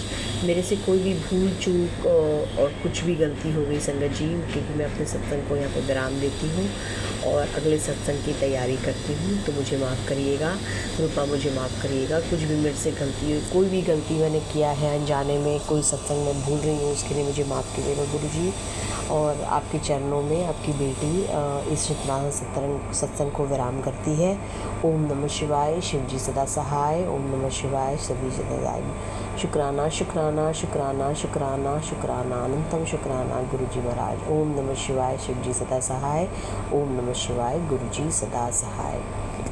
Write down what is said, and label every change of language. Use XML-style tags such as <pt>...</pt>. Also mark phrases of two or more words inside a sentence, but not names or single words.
<hi>मेरे से कोई भी भूल चूक और कुछ भी गलती हो गई संगत जी, क्योंकि मैं अपने सत्संग को यहाँ पर विराम देती हूँ और अगले सत्संग की तैयारी करती हूँ, तो मुझे माफ़ करिएगा रूपा, मुझे माफ़ करिएगा। कुछ भी मेरे से गलती हुई, कोई भी गलती मैंने किया है अनजाने में, कोई सत्संग में भूल रही हूँ, उसके लिए मुझे माफ़ कीजिएगा गुरुजी। और आपके चरणों में आपकी बेटी इस शुक्राना सत्संग को विराम करती है।</hi> <sa>ओम नमः शिवाय,</sa> <hi>शिव जी सदा सहाय।</hi> <sa>ओम नमः शिवाय,</sa> <hi>शिव जी सदा सहाय। शुक्राना शुक्राना शुक्राना शुक्राना शुक्राना अनंतम शुक्राना गुरुजी महाराज।</hi> <sa>ओम नमः शिवाय,</sa> <hi>शिव जी सदा सहाय।</hi> <sa>ओम नमः शिवाय,</sa> <hi>गुरुजी सदा सहाय।</hi>